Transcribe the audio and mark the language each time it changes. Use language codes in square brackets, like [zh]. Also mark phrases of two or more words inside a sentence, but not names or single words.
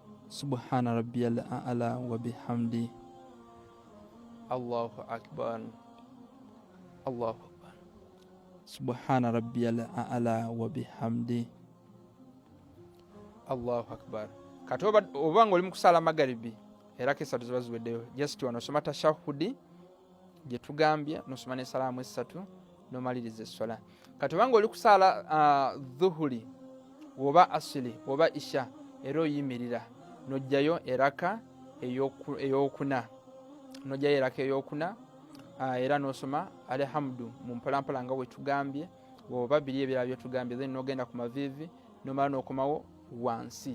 [ar] سبحان ربي الأعلى وبحمده. الله أكبر. الله أكبر. سبحان ربي الأعلى وبحمده. الله أكبر. [lg] Katoba obanga oli mukusala magaribi era kesatu ziba ziweddeyo, just wanosoma tashahudi gye tugambye, nosoma ne salaamu esatu nomaliriza essola. Kati obanga oli kusala dhuhuri oba asili oba isha era oyimirira nojjayo eraka eyokuna, nojjayo eraka eyokuna era nosoma alhamdu mu mpolampola nga wetugambye oba biri ebirala byetugambye, then nogenda ku mavivi nomala nokomawo wansi.